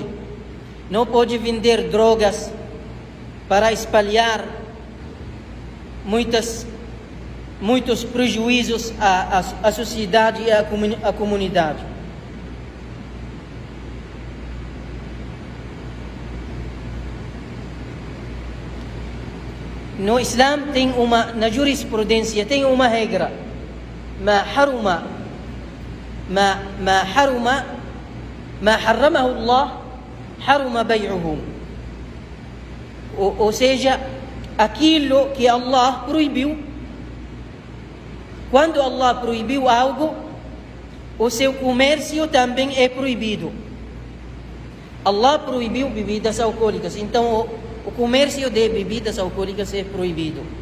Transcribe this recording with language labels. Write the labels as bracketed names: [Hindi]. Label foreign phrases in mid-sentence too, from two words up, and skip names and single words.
[Portuguese] Não pode vender drogas para espalhar muitos prejuízos à sociedade e à comunidade. No Islã na jurisprudência tem uma regra: [Arabic] ما حرمه الله حرم بيعه. [Portuguese] Ou seja, aquilo que Allah proibiu. Quando Allah proibiu algo, o seu comércio também é proibido. Allah proibiu bebidas alcoólicas, então o comércio de bebidas alcoólicas é proibido.